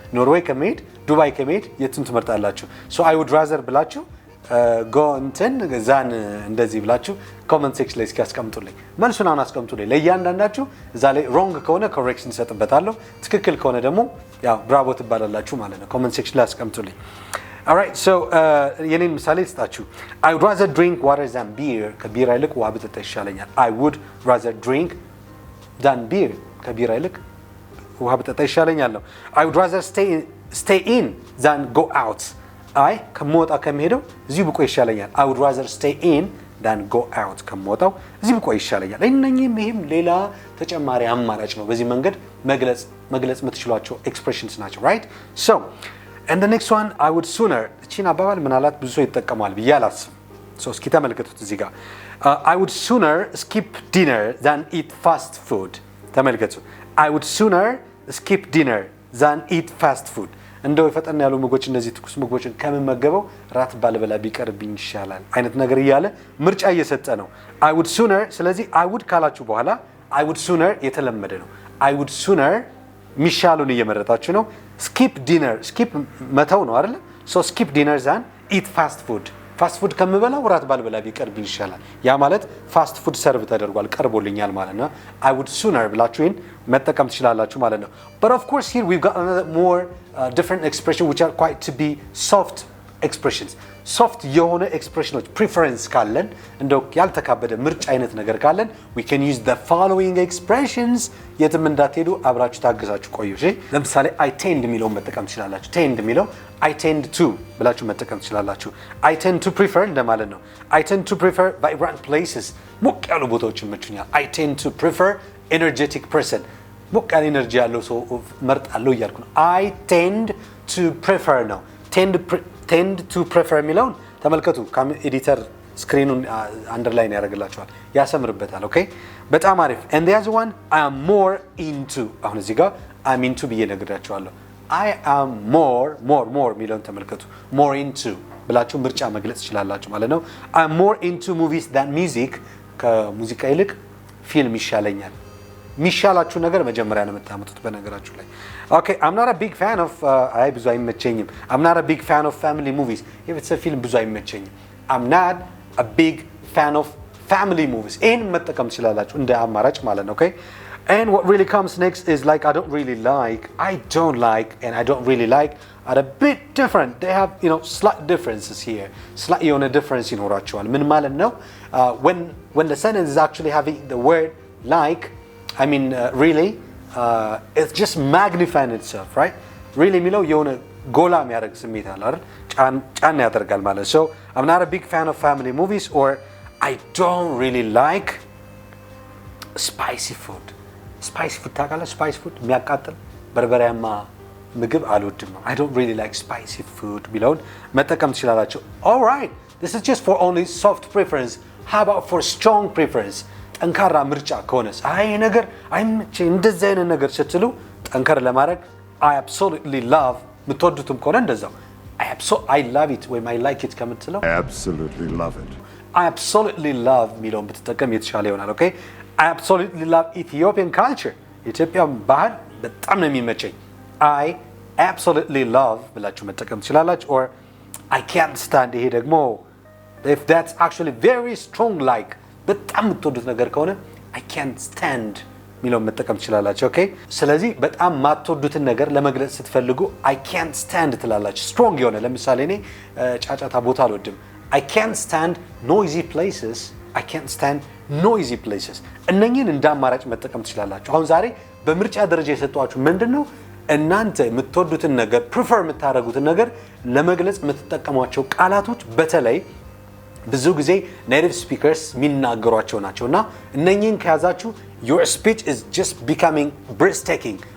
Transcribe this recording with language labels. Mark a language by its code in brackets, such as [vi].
[am] ኖርዌይ ከመሄድ ዱባይ ከመሄድ የቱን ትመርጣላችሁ? [en] ሶ አይ ውድ ራዘር [am] ብላችሁ ጎ እንትን ዛን እንደዚህ ብላችሁ ኮሜንት ሴክሽን ላይ እስኪ አስቀምጡልኝ። መልሱን አሁን አስቀምጡልኝ። ለእያንዳንዳችሁ እዛ ላይ ሮንግ ከሆነ ኮሬክሽን እሰጥበታለሁ፣ ትክክል ከሆነ ደግሞ ያው ብራቮ ትባላላችሁ ማለት ነው። ኮሜንት ሴክሽን ላይ አስቀምጡልኝ። [en] Alright, so [am] የኔን ምሳሌ ልስጣችሁ። [en] I would rather drink water than beer. [am] ከቢራ ይልቅ ውሃ ብጠጣ ይሻለኛል። [en] I would rather drink than beer. [am] ከቢራ ይልቅ ውሃ ብጠጣ ይሻለኛል ነው። [en] I would rather stay in than go out. [am] አይ ከመውጣ ከመሄደው እዚሁ ብቆይ ይሻለኛል። [en] I would rather stay in than go out. [am] ከመውጣው እዚሁ ብቆይ ይሻለኛል። ይሄም ሌላ ተጨማሪ አማራጭ ነው። በዚህ መንገድ መግለጽ የምትችሏቸው ኤክስፕሬሽንስ ናቸው። [en] Right? So and the next one I would sooner. [am] እቺን አባባል ምናልባት ብዙ ሰው ይጠቀማል ብዬ አላስብም። [en] So [am] እስኪ ተመልከቱት እዚህ ጋር [en] I would sooner skip dinner than eat fast food. [am] ተመልከቱ። [en] I would sooner skip dinner than eat fast food. [am] እንደው የፈጠን ያሉ ምግቦች እነዚህ ትኩስ ምግቦችን ከመመገበው ራት ባልበላ ቢቀርብኝ ይሻላል አይነት ነገር እያለ ምርጫ እየሰጠ ነው። [en] I would sooner [am] ስለዚህ [en] I would [am] ካላችሁ በኋላ I would sooner የተለመደ ነው። I would sooner ሚሻሉን እየመረጣችሁ ነው። [en] skip dinner skip [am] መተው ነው አይደል? [en] so skip dinner than eat fast food. [am] ፋስት ፉድ ከምበላው ራት ባልበላ ቢቀርብኝ ይሻላል። ያ ማለት ፋስት ፉድ ሰርቭ ተደርጓል ቀርቦልኛል ማለት ነው። [en] I would sooner [am] ብላችሁ ይሄን መጠቀም ትችላላችሁ ማለት ነው። [en] But of course here we've got another more different expression which are quite to be soft expressions. [am] soft የሆነ ኤክስፕሬሽኖች ፕሪፈረንስ ካለን እንደው ያልተካበደ ምርጫ አይነት ነገር ካለን [en] we can use the following expressions. [am] የትም እንዳትሄዱ አብራችሁ ታግዛችሁ ቆዩ። እሺ ለምሳሌ I tend የሚለውን መጠቀም ትችላላችሁ። tend የሚለው I tend to ብላችሁ መጠቀም ትችላላችሁ። [en] I tend to prefer [am] እንደማለት ነው። [en] I tend to prefer vibrant places. [am] ሞቅ ያሉ ቦታዎች ይመቹኛል። [en] I tend to prefer energetic person. [am] ሞቅ ያለ ኤነርጂ ያለው ሰው መርጣለሁ እያልኩ ነው። [en] I tend to prefer [am] ነው። [en] tend to prefer [am] የሚለውን ተመልከቱ። ኤዲተር ስክሪኑን አንደርላይን ያደርግላችኋል፣ ያሰምርበታል። ኦኬ በጣም አሪፍ። [en] and the other one I am more into. [am] አሁን እዚህ ጋር [en] I'm into [am] ብዬ ነግራችኋለሁ። [en] I am more [am] የሚለውን ተመልከቱ። [en] more into [am] ብላችሁ ምርጫ መግለጽ ትችላላችሁ ማለት ነው። [en] I am more into movies than music. [am] ከሙዚቃ ይልቅ ፊልም ይሻለኛል። ሚሻላችሁ ነገር መጀመሪያ ነው የምታመጡት በነገራችሁ ላይ። [en] Okay, I'm not a big fan of [am] አይ ብዙ አይመቸኝም። [en] I'm not a big fan of family movies. [am] የቤተሰብ ፊልም ብዙ አይመቸኝም። [en] I'm not a big fan of family movies. [am] ይሄን መጠቀም ትችላላችሁ እንደ አማራጭ ማለት ነው። [en] Okay? And what really comes next is like I don't really like, I don't like, and I don't really like are a bit different. They have, slight differences here. [am] Slight difference ይኖራቸዋል። ምን ማለት ነው? [en] When the sentence is actually having the word like, really, it's just magnifying itself, right? Really [am] የሚለው የሆነ ጎላ የሚያደርግ ስሜት አለ አይደል? ጫን ያደርጋል ማለት። [en] So I'm not a big fan of family movies, or I don't really like spicy food. Spicy food ታውቃለህ? Spicy food [am] የሚያቃጥል በርበሬያማ ምግብ አልወድም ነው። [en] I don't really like spicy food [am] ቢለውን መጠቀም ትችላላችሁ። [en] All right, this is just for only soft preference. How about for strong preference? [am] ጠንካራ ምርጫ ከሆነስ አይ ነገር አይመቸኝ እንደዚህ አይነት ነገር ስትሉ ጠንከር ለማድረግ [en] I absolutely love [am] የምትወዱትም ከሆነ እንደዛው [en] I love it [am] ወይም [en] I like it [am] ከምትለው [en] I absolutely love it. I absolutely love [am] የሚለውን ብትጠቀም የተሻለ ይሆናል። ኦኬ [en] I absolutely love Ethiopian culture. [am] የኢትዮጵያ ባህል በጣም ነው የሚመቸኝ። [en] I absolutely love [am] ብላችሁ መጠቀም ትችላላችሁ። or I can't stand ይሄ ደግሞ [en] if that's actually very strong like [am] በጣም የምትወዱት ነገር ከሆነ [en] I can't stand [am] የሚለውን መጠቀም ትችላላችሁ። ኦኬ ስለዚህ በጣም የማትወዱትን ነገር ለመግለጽ ስትፈልጉ I can't stand ትላላችሁ። strong የሆነ ለምሳሌ እኔ ጫጫታ ቦታ አልወድም። [en] I can't stand noisy places. I can't stand noisy places. [am] እነኚህን እንደ አማራጭ መጠቀም ትችላላችሁ። አሁን ዛሬ በምርጫ ደረጃ የሰጧችሁ ምንድነው? እናንተ የምትወዱትን ነገር prefer የምታደርጉትን ነገር ለመግለጽ የምትጠቀሟቸው ቃላቶች በተለይ ብዙ ጊዜ [en] native speakers [am] የሚናገሯቸው ናቸውና እነኚህን ከያዛችሁ [en] your speech is just becoming breathtaking.